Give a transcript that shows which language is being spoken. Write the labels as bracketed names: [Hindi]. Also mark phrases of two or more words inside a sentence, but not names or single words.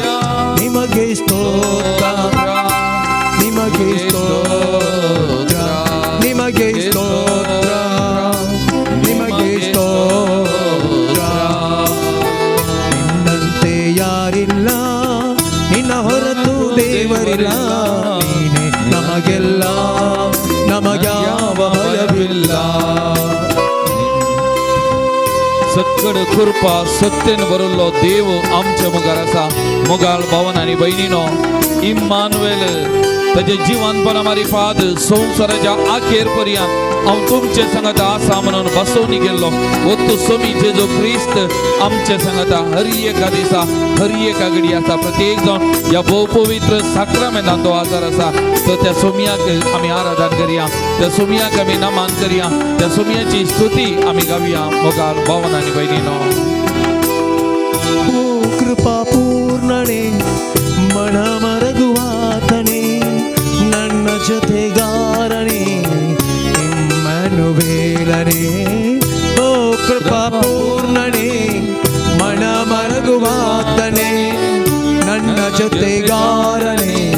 [Kannada] ನಿಮಗೆ ಸ್ತೋತ್ರ, ನಿಮಗೆ ಸ್ತೋತ್ರ, ನಿಮಗೆ ಸ್ತೋತ್ರ, ನಿಮಗೆ ಸ್ತೋತ್ರ. ನಿನ್ನಂತೆ ಯಾರಿಲ್ಲ, ನಿನ್ನ ಹೊರತು ದೇವರಿಲ್ಲ, ನೀನೇ ನಮಗೆಲ್ಲ, ನಮಗ್ಯಾವ ಭಯವಿಲ್ಲ. [Konkani] सकड कृपा सत्तेन भरल्लो देव आमच्या मुखार आसा. मोगाल भवन आनी भयणीनो, इम्मानुएल ताजे जिवनपणा मारी पाद संवसाराच्या अखेर पर्यंत हांव तुमचे सांगता आसा म्हणून बसोवनी गेल्लो वत्तू सोमी जेजू क्रिस्त आमचे सांगता हर एका दिसा हर एका घडी आसा प्रत्येक जण या भोव पवित्र साक्रामेंतान तो आजार आसा तो त्या सोमयाक आमी आराधन करया त्या सोमयाक आमी नमन करया त्या सोमयाची स्तुती आमी गावया मोगाल भावन आनी भयणीनो [Kannada] ಓ ಕೃಪಾಪೂರ್ಣನೆ ಮನ ಮರಗುವಾತನೆ ನನ್ನ ಜೊತೆಗಾರನೆ ಇಮ್ಮನುವೇಲನೆ ಓ ಕೃಪಾಪೂರ್ಣನೆ ಮನ ಮರಗುವಾತನೆ ನನ್ನ ಜೊತೆಗಾರನೆ